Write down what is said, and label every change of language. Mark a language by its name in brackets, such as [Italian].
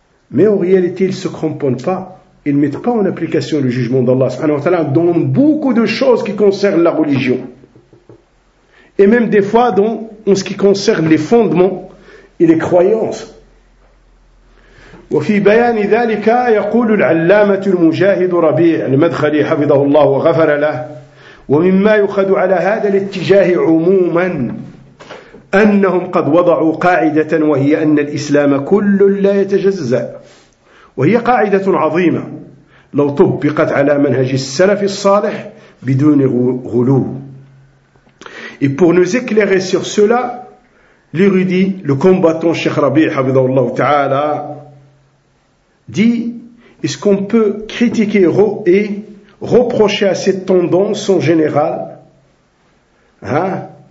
[French] Mais en réalité, ils ne se cramponnent pas. Ils ne mettent pas en application le jugement d'Allah subhanahu wa ta'ala dans beaucoup de choses qui concernent la religion. Et même des fois, dans en ce qui concerne les fondements et les croyances. [Arabic] وفي بيان ذلك يقول العلامة المجاهد ربيع المدخلي حفظه الله وغفر له ومما يخد على هذا الاتجاه عموما أنهم قد وضعوا قاعدة وهي أن الإسلام كل لا يتجزأ وهي قاعدة عظيمة لو طبقت على منهج السلف الصالح بدون غلو. [French] Et pour nous éclairer sur cela, l'érudit, le combattant Cheikh Rabi, Habibullah Ta'ala, dit, est-ce qu'on peut critiquer et reprocher à cette tendance en général, hein?